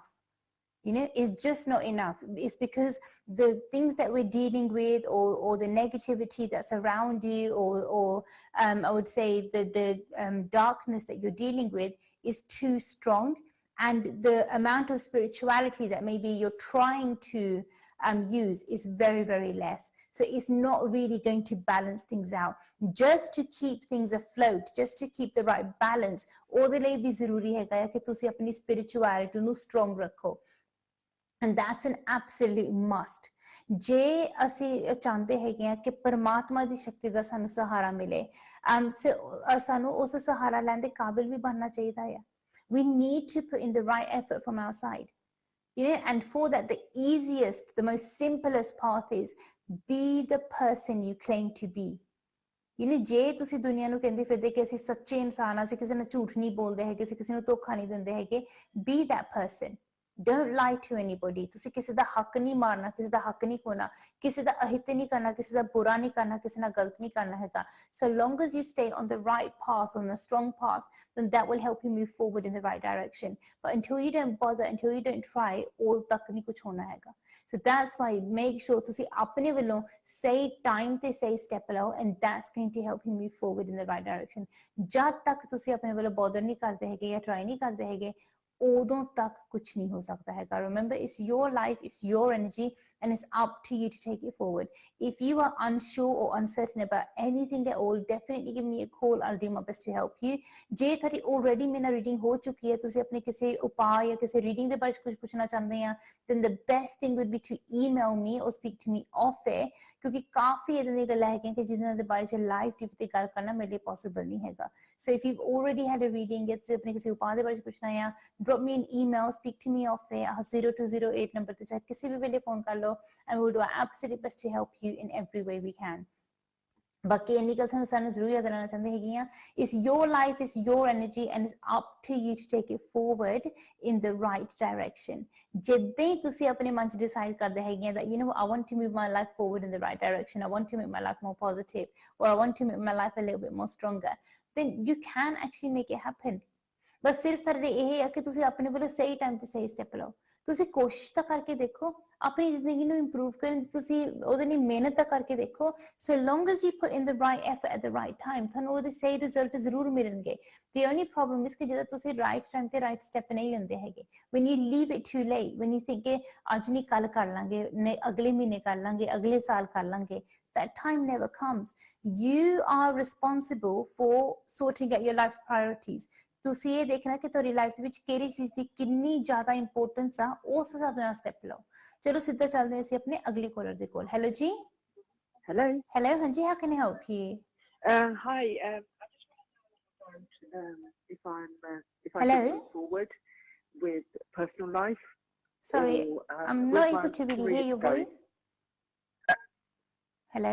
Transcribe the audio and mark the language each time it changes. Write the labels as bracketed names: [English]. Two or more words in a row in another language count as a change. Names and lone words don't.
[English] You know, it's just not enough. It's because the things that we're dealing with, or the negativity that's around you, or I would say the darkness that you're dealing with is too strong, and the amount of spirituality that maybe you're trying to use is very, very less. So it's not really going to balance things out. Just to keep things afloat, just to keep the right balance, [Punjabi] ਉਹਦੇ ਲਈ ਵੀ ਜ਼ਰੂਰੀ ਹੈਗਾ ਕਿ ਤੁਸੀਂ ਆਪਣੀ spirituality ਨੂੰ strong ਰੱਖੋ. [English] And that's an absolute must. [Punjabi] ਜੇ ਅਸੀਂ ਚਾਹੁੰਦੇ ਹੈਗੇ ਆ ਕਿ ਪਰਮਾਤਮਾ ਦੀ ਸ਼ਕਤੀ ਦਾ ਸਾਨੂੰ ਸਹਾਰਾ ਮਿਲੇ, ਸਾਨੂੰ ਉਸ ਸਹਾਰਾ ਲੈਣ ਦੇ ਕਾਬਿਲ ਵੀ ਬਣਨਾ ਚਾਹੀਦਾ ਹੈ. [English] We need to put in the right effort from our side. You know, and for that, the easiest, the most simplest path is be the person you claim to be. You know, [Punjabi] ਜੇ ਤੁਸੀਂ ਦੁਨੀਆ ਨੂੰ ਕਹਿੰਦੇ ਫਿਰਦੇ ਕਿ ਅਸੀਂ ਸੱਚੇ ਇਨਸਾਨ ਆ, ਅਸੀਂ ਕਿਸੇ ਨੂੰ ਝੂਠ ਨਹੀਂ ਬੋਲਦੇ ਹੈਗੇ, ਅਸੀਂ ਕਿਸੇ ਨੂੰ ਧੋਖਾ ਨਹੀਂ ਦਿੰਦੇ ਹੈਗੇ, [English] be that person. Don't lie to anybody. [Punjabi] ਤੁਸੀਂ ਕਿਸੇ ਦਾ ਹੱਕ ਨਹੀਂ ਮਾਰਨਾ, ਕਿਸੇ ਦਾ ਹੱਕ ਨਹੀਂ ਖੋਣਾ, ਕਿਸੇ ਦਾ ਅਹਿਤ ਨਹੀਂ ਕਰਨਾ, ਕਿਸੇ ਦਾ ਬੁਰਾ ਨਹੀਂ ਕਰਨਾ, ਕਿਸੇ ਨਾਲ ਗਲਤ ਨਹੀਂ ਕਰਨਾ ਹੈਗਾ. [English] So long as you stay on the right path, on a strong path, then that will help you move forward in the right direction. But until you don't bother, until you don't try, all [Punjabi] ਤੱਕ ਨਹੀਂ ਕੁਝ ਹੋਣਾ ਹੈਗਾ. [English] So that's why make sure [Punjabi] ਤੁਸੀਂ ਆਪਣੇ ਵੱਲੋਂ ਸਹੀ time ਤੇ ਸਹੀ step ਲਓ, [English] and that's going to help you move forward in the right direction. [Punjabi] ਜਦ ਤੱਕ ਤੁਸੀਂ ਆਪਣੇ ਵੱਲੋਂ bother ਨਹੀਂ ਕਰਦੇ ਹੈਗੇ ਜਾਂ try ਨਹੀਂ ਕਰਦੇ ਹੈਗੇ, ਉਦੋਂ ਤੱਕ ਕੁਝ ਨਹੀਂ ਹੋ ਸਕਦਾ ਹੈਗਾ. [English] Remember, it's your life, it's your energy, and it's up to you to take it forward. If you are unsure or uncertain about anything at all, definitely give me a call. I'll do my best to help you. [Punjabi] ਜੇ ਤੁਹਾਡੀ already ਮੇਰਾ ਰੀਡਿੰਗ ਹੋ ਚੁੱਕੀ ਹੈ, ਤੁਸੀਂ ਆਪਣੇ ਕਿਸੇ ਉਪਾਅ ਜਾਂ ਕਿਸੇ ਰੀਡਿੰਗ ਦੇ ਬਾਰੇ ਕੁਝ ਪੁੱਛਣਾ ਚਾਹੁੰਦੇ ਆ, [English] then the best thing would be to email me or speak to me off air, [Punjabi] ਕਿਉਂਕਿ ਕਾਫੀ ਇਦਾਂ ਦੀਆਂ ਗੱਲਾਂ ਹੈਗੀਆਂ ਕਿ ਜਿਨ੍ਹਾਂ ਦੇ ਬਾਰੇ ਚ [English] live TV [Punjabi] ਤੇ ਗੱਲ ਕਰਨਾ ਮੇਰੇ ਲਈ ਪੋਸੀਬਲ ਨਹੀਂ ਹੈਗਾ. [English] So if you've already had a reading, [Punjabi] ਜਾਂ ਤੁਸੀਂ ਆਪਣੇ ਕਿਸੇ ਉਪਾਅ ਦੇ ਬਾਰੇ ਪੁੱਛਣਾ ਆ, [English] drop me an email, speak to me off air, [Punjabi] 0208 number ਤੇ ਚਾਹੇ ਕਿਸੇ ਵੀ ਵੇਲੇ ਫੋਨ ਕਰ ਲਓ, [English] and we'll do our absolute best to help you in every way we can. [Punjabi] ਬਾਕੀ ਇੰਨੀ ਗੱਲ ਸਾਨੂੰ ਜ਼ਰੂਰ ਯਾਦ ਰਹਿਣਾ ਚਾਹੁੰਦੇ ਹੈਗੀਆਂ, [English] it's your life, it's your energy, and it's up to you to take it forward in the right direction. [Punjabi] ਜਿੱਦਾਂ ਹੀ ਤੁਸੀਂ ਆਪਣੇ ਮਨ ਚ ਡਿਸਾਈਡ ਕਰਦੇ ਹੈਗੀਆਂ [English] that you know I want to move my life forward in the right direction, I want to make my life more positive, or I want to make my life a little bit more stronger, then you can actually make it happen. [Punjabi] ਬਸ ਸਿਰਫ ਸਾਡੇ ਇਹ ਹੈ ਕਿ ਤੁਸੀਂ ਆਪਣੇ ਵੱਲੋਂ ਸਹੀ ਟਾਈਮ ਤੇ ਸਹੀ ਸਟੈਪ ਲਓ. ਤੁਸੀਂ ਕੋਸ਼ਿਸ਼ ਤਾਂ ਕਰਕੇ ਦੇਖੋ ਆਪਣੀ ਜ਼ਿੰਦਗੀ ਨੂੰ ਇੰਪਰੂਵ ਕਰਨ ਦੀ, ਤੁਸੀਂ ਉਹਦੇ ਲਈ ਮਿਹਨਤ ਤਾਂ ਕਰਕੇ ਦੇਖੋ. [English] So long as you put in the right effort at the right time, [Punjabi] ਤੁਹਾਨੂੰ ਉਹਦੇ ਸਹੀ ਰਿਜ਼ਲਟ ਜ਼ਰੂਰ ਮਿਲਣਗੇ. [English] The only problem is [Punjabi] ਕਿ ਜਦੋਂ ਤੁਸੀਂ [English] right time [Punjabi] ਤੇ [English] right step [Punjabi] ਨਹੀਂ ਲੈਂਦੇ ਹੈਗੇ, [English] when you leave it too late, when you think [Punjabi] ਕਿ ਅੱਜ ਨਹੀਂ ਕੱਲ ਕਰ ਲਾਂਗੇ, ਅਗਲੇ ਮਹੀਨੇ ਕਰ ਲਾਂਗੇ, ਅਗਲੇ ਸਾਲ ਕਰ ਲਾਂਗੇ, [English] that time never comes. You are responsible for sorting out your life's priorities. [Punjabi] ਤੁਸੀਂ ਇਹ ਦੇਖਣਾ ਕਿ ਤੁਹਾਡੀ ਲਾਈਫ ਦੇ ਵਿੱਚ ਕਿਹੜੀ ਚੀਜ਼ ਦੀ ਕਿੰਨੀ ਜ਼ਿਆਦਾ ਇੰਪੋਰਟੈਂਸ ਆ, ਉਸ ਹਿਸਾਬ ਨਾਲ ਸਟੈਪ ਲਓ. ਚਲੋ ਸਿੱਧਾ ਚੱਲਦੇ ਹਾਂ ਅਸੀਂ ਆਪਣੇ ਅਗਲੇ ਕਾਲਰ ਦੇ ਕੋਲ. ਹੈਲੋ ਜੀ. [English] Hello. Hello, ਹਾਂਜੀ, how can I help you? Hi. I just want to know if I Hello? can move forward with personal life. Sorry, or, I'm not able to really hear your voice. Hello?